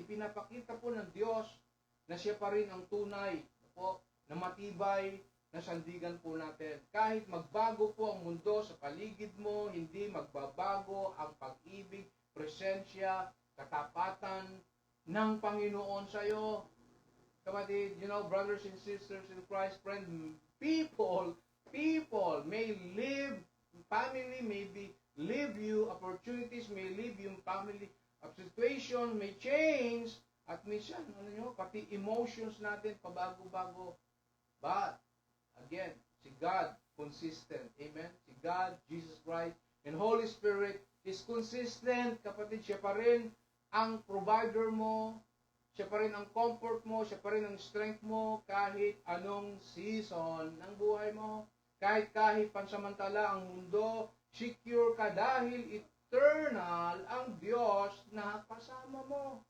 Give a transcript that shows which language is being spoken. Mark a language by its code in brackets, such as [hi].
[tl] Ipinapakita po ng Diyos na siya pa rin ang tunay, po, na matibay, na sandigan po natin. Kahit magbago po ang mundo sa paligid mo, hindi magbabago ang pag-ibig, presensya, katapatan ng Panginoon sa iyo. [en] Kapatid, you know, brothers and sisters in Christ, friend, people may live, family may be leave you, opportunities may leave you, family situation may change, [tl] at minsan, pati emotions natin, pabago-bago. [en] But, again, si God, consistent. Amen? Si God, Jesus Christ, and Holy Spirit is consistent. [tl] Kapatid, siya pa rin ang provider mo, siya pa rin ang comfort mo, siya pa rin ang strength mo, kahit anong season ng buhay mo. Kahit pansamantala ang mundo, secure ka dahil eternal ang Diyos na kasama mo.